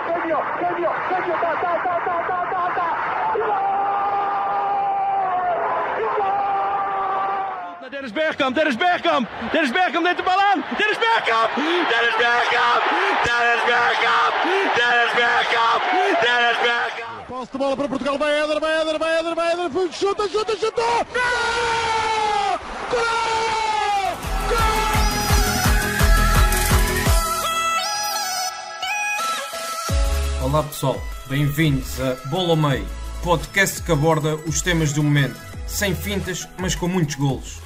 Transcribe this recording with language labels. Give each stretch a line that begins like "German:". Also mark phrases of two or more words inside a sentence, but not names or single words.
Dutch: Dennis Bergkamp, Dennis Bergkamp, Dennis Bergkamp neemt de bal aan. Dennis Bergkamp, Dennis Bergkamp, Dennis Bergkamp, Dennis Bergkamp, Dennis Bergkamp.
Portuguese: Posse de bola para Portugal, vai Éder, chuta, chutou! Gol! Gol! Gol! Olá pessoal, bem-vindos a Bola ao Meio, podcast que aborda os temas do momento, sem fintas, mas com muitos golos.